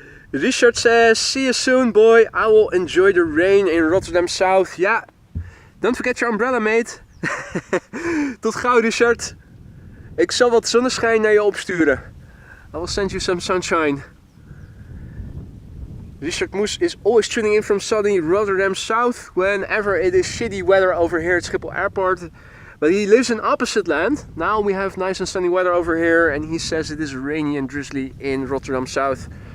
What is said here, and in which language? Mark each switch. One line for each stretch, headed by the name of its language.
English: Richard says, see you soon, boy. I will enjoy the rain in Rotterdam South. Yeah, don't forget your umbrella, mate.
Dutch: Tot gauw, Richard. Ik zal wat zonneschijn naar je opsturen.
English: I will send you some sunshine. Richard Moes is always tuning in from sunny Rotterdam South whenever it is shitty weather over here at Schiphol Airport. But he lives in opposite land. Now we have nice and sunny weather over here, and he says it is rainy and drizzly in Rotterdam South.